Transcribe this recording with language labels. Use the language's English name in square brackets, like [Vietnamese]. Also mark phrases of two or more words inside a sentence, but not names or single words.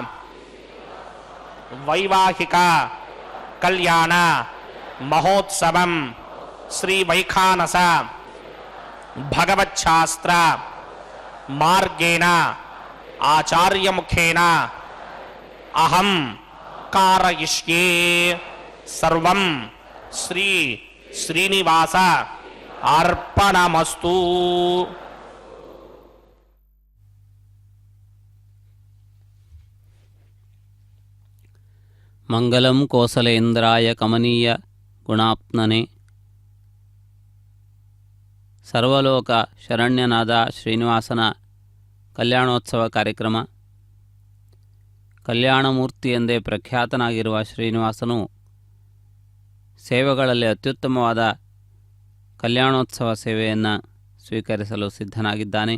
[Sanskrit] వైవాహిక కళ్యాణ మహోత్సవం శ్రీ వైఖానస భగవచ్ఛాస్త్ర మార్గేణ ఆచార్యముఖేన అహం కారయిష్యే సర్వం శ్రీ శ్రీనివాస అర్పణమస్తు. మంగళం కోసలేంద్రాయ కమనీయ గుణాప్ననే [Kannada] ಸರ್ವಲೋಕ ಶರಣ್ಯನಾದ ಶ್ರೀನಿವಾಸನ ಕಲ್ಯಾಣೋತ್ಸವ ಕಾರ್ಯಕ್ರಮ. ಕಲ್ಯಾಣಮೂರ್ತಿ ಎಂದೇ ಪ್ರಖ್ಯಾತನಾಗಿರುವ ಶ್ರೀನಿವಾಸನು ಸೇವೆಗಳಲ್ಲಿ ಅತ್ಯುತ್ತಮವಾದ ಕಲ್ಯಾಣೋತ್ಸವ ಸೇವೆಯನ್ನು ಸ್ವೀಕರಿಸಲು ಸಿದ್ಧನಾಗಿದ್ದಾನೆ.